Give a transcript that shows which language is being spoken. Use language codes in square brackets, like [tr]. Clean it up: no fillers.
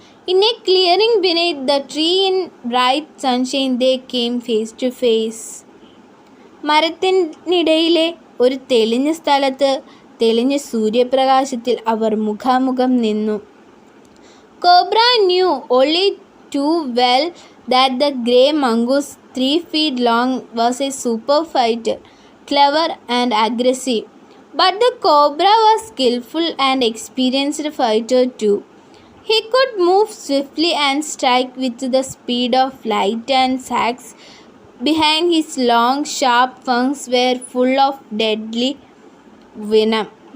[en] In a clearing beneath the tree in bright sunshine they came face to face. [ml] മരത്തിനിടയിലെ ഒരു തെളിഞ്ഞ സ്ഥലത്ത് തെളിഞ്ഞ സൂര്യപ്രകാശത്തിൽ അവർ മുഖാമുഖം നിന്നു. [en] Cobra knew only too well that the grey mongoose, 3 feet long, was a super fighter, clever and aggressive. But the cobra was skillful and experienced fighter too. He could move swiftly and strike with the speed of light, and sags behind his long, sharp fangs were full of deadly venom.